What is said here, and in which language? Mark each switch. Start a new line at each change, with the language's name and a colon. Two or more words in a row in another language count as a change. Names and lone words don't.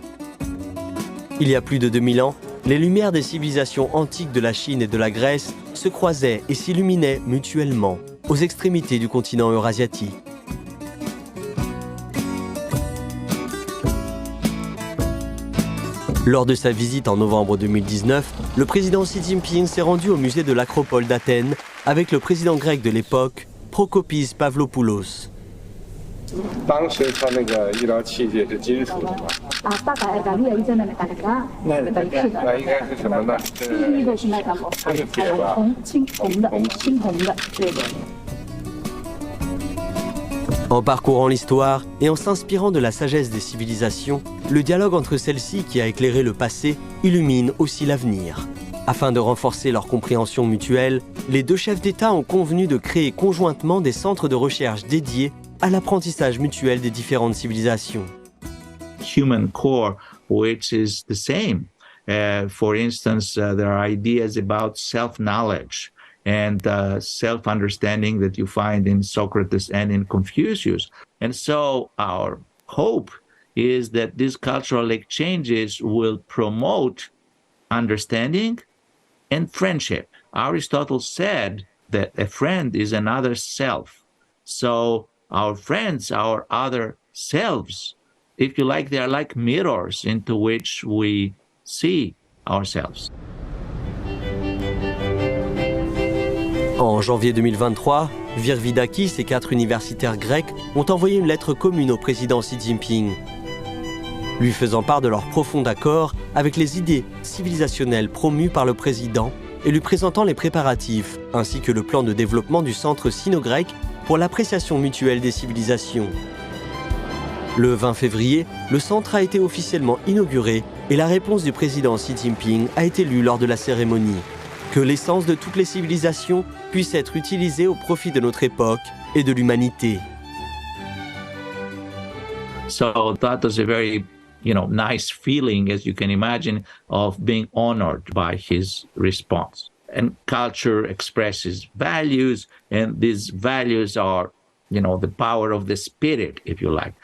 French: Il y a plus de 2000 ans, les lumières des civilisations antiques de la Chine et de la Grèce se croisaient et s'illuminaient mutuellement aux extrémités du continent eurasiatique. Lors de sa visite en novembre 2019, le président Xi Jinping s'est rendu au musée de l'Acropole d'Athènes avec le président grec de l'époque, Prokopis Pavlopoulos.
Chinese: 当时它那个医疗器械是金属的吗？大概那应该是什么呢？是铁吧？青铜的，对的。
French: En parcourant l'histoire et en s'inspirant de la sagesse des civilisations, le dialogue entre celles-ci qui a éclairé le passé illumine aussi l'avenir. Afin de renforcer leur compréhension mutuelle, les deux chefs d'État ont convenu de créer conjointement des centres de recherche dédiés à l'apprentissage mutuel des différentes civilisations.
English: Human core, which is the same. For instance, there are ideas about self-knowledge and self-understanding that you find in Socrates and in Confucius. And so our hope is that these cultural exchanges will promote understanding and friendship. Aristotle said that a friend is another self. So our friends, our other selves, if you like, they are like mirrors into which we see ourselves.
French: En janvier 2023, Virvidakis et 4 universitaires grecs ont envoyé une lettre commune au président Xi Jinping, lui faisant part de leur profond accord avec les idées civilisationnelles promues par le président et lui présentant les préparatifs ainsi que le plan de développement du centre sino-grec pour l'appréciation mutuelle des civilisations. Le 20 février, le centre a été officiellement inauguré et la réponse du président Xi Jinping a été lue lors de la cérémonie. Que l'essence de toutes les civilisations puisse être utilisée au profit de notre époque et de l'humanité.
English: So that was a very, nice feeling, as you can imagine, of being honored by his response. And culture expresses values, and these values are, the power of the spirit, if you like.